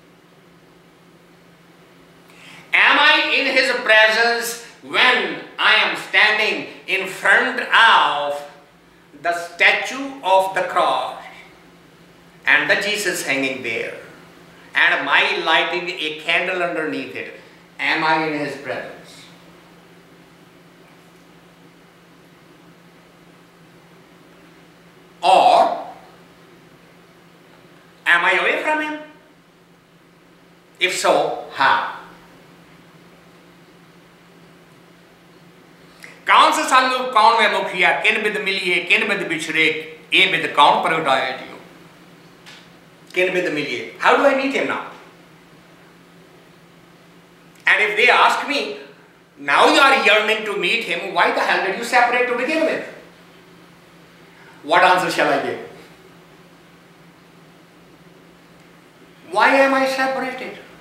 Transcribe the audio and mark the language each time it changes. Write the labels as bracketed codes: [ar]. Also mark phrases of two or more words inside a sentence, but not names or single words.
[en] Am I in his presence when I am standing in front of the statue of the cross and the Jesus hanging there, and am I lighting a candle underneath it? Am I in his presence? Or am I away from him? If so, how? [pa] ਕਉਨ ਸੋ ਸਨਮੁਖ, ਕਉਨ ਬੇਮੁਖੀਆ, ਕਿਨ ਬਿਧਿ ਮਿਲੀਐ, ਕਿਨ ਬਿਧਿ ਬਿਛੁਰੈ, ਇਹ ਬਿਧਿ ਕਉਨ ਪ੍ਰਗਟਾਏ. ਕਿਨ ਬਿਧਿ ਮਿਲੀਐ. [en] How do I meet him now? And if they ask me, now you are yearning to meet him, why the hell did you separate to begin with? What answer shall I give? Why am I separated?